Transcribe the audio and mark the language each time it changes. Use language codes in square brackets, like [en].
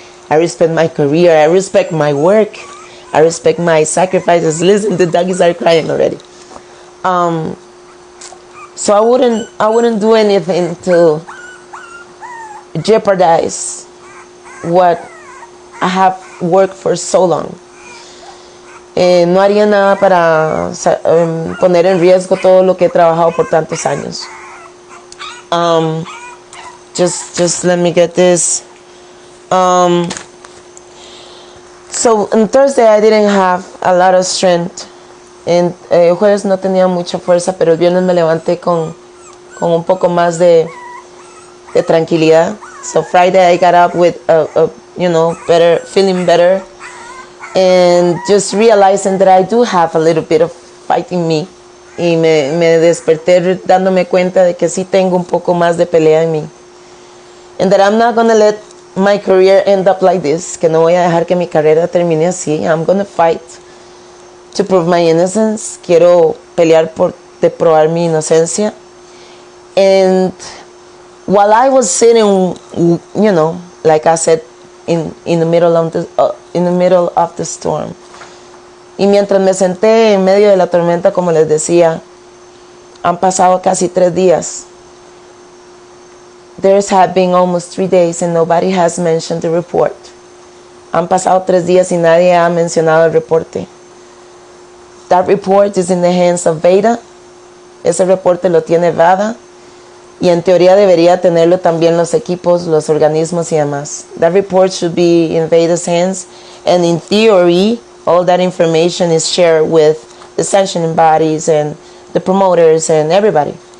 [en] I respect my career. I respect my work. I respect my sacrifices. Listen, the doggies are crying already. So I wouldn't do anything to jeopardize what I have worked for so long. [es] No haría nada para poner en riesgo todo lo que he trabajado por tantos años. Just let me get this. [en] So on Thursday I didn't have a lot of strength. [es] El jueves no tenía mucha fuerza, pero el viernes me levanté con un poco más de tranquilidad. [en] So Friday I got up with better, feeling better, and just realizing that I do have a little bit of fight in me. [es] Y me desperté dándome cuenta de que sí tengo un poco más de pelea en mí. [en] And that I'm not gonna let my career end up like this. [es] Que no voy a dejar que mi carrera termine así. [en] I'm gonna fight to prove my innocence. [es] Quiero pelear de probar mi inocencia. [en] And while I was sitting, like I said, in the middle of the storm. [es] Y mientras me senté en medio de la tormenta, como les decía, han pasado casi 3 días. [en] There's have been almost 3 days and nobody has mentioned the report. [es] Han pasado 3 días y nadie ha mencionado el reporte. [en] That report is in the hands of Veda. [es] Ese reporte lo tiene VADA. Y en teoría debería tenerlo también los equipos, los organismos y demás. [en] That report should be in Veda's hands. And in theory, all that information is shared with the sanctioning bodies and the promoters and everybody.